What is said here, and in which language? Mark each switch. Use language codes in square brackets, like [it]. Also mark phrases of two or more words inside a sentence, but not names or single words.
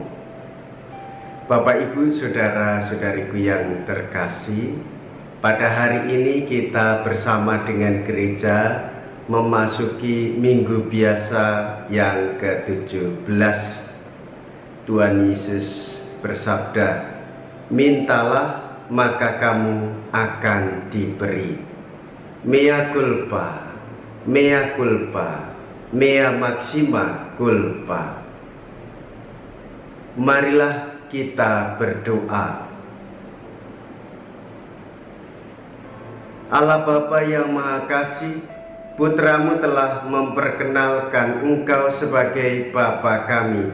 [id] Bapak, Ibu, saudara-saudariku yang terkasih, pada hari ini kita bersama dengan gereja memasuki minggu biasa yang ke-17. Tuhan Yesus bersabda, "Mintalah maka kamu akan diberi." [la] Mea culpa, mea culpa, mea maxima culpa. [id] Marilah kita berdoa. Allah Bapa yang Maha Kasih, Putramu telah memperkenalkan Engkau sebagai Bapa kami.